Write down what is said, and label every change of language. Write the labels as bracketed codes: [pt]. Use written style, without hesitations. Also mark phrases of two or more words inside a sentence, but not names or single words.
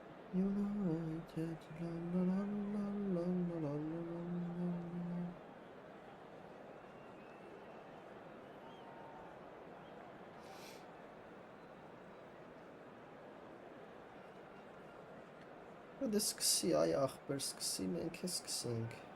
[en] United, la la la la la la la la la. [hy] Դե սկսի այ ախպեր սկսի մենք է սկսենք